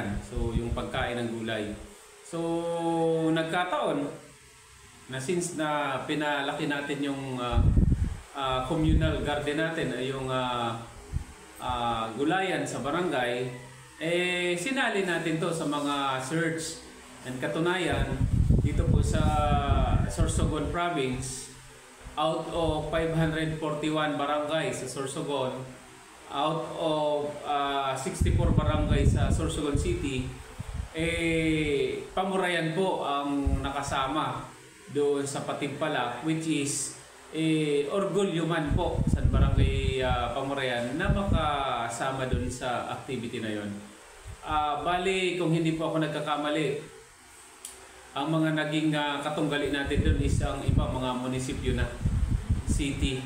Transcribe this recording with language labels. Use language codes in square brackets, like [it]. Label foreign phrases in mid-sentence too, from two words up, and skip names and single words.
[tl] So, yung pagkain ng gulay. So, nagkataon na since na pinalaki natin yung communal garden natin, yung gulayan sa barangay, sinali natin to sa mga search. And katunayan, dito po sa Sorsogon Province, [en] out of [tl] 541 barangay sa Sorsogon, [en] out of [tl] 64 barangay sa Sorsogon City, Pamurayan po ang nakasama doon sa patimpalak, [en] which is [tl] orgulyo man po sa Barangay Pamurayan na makasama doon sa activity na yon. Bali, kung hindi po ako nagkakamali, ang mga naging katunggali natin doon is ang iba mga munisipyo na city.